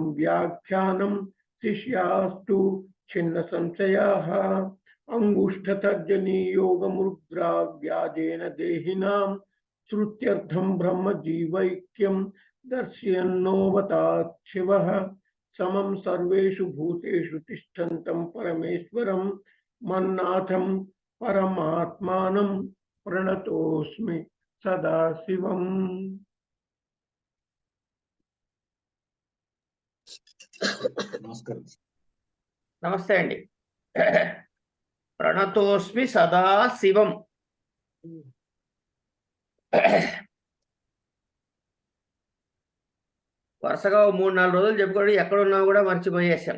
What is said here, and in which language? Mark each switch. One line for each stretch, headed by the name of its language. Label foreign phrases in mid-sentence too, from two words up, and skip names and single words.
Sanskrit: व्याख्यानं शिष्यास्तु छिन्न संशयाः अंगुष्ठतर्जनी योगमुद्रा व्याजेन देहिनां श्रुत्यर्थं ब्रह्म जीवैक्यं दर्शयन्नोवतात् शिवः समं सर्वेषु भूतेषु तिष्ठन्तं परमेश्वरं मन्नाथं परमात्मानं प्रणतोऽस्मि सदाशिवम्।
Telugu: నమస్తే అండి.
Sanskrit: ప్రణతోస్మి సదా శివం.
Telugu: వరుసగా 3-4 రోజులు చెప్పుకోండి, ఎక్కడున్నా కూడా మర్చిపోయేసాం.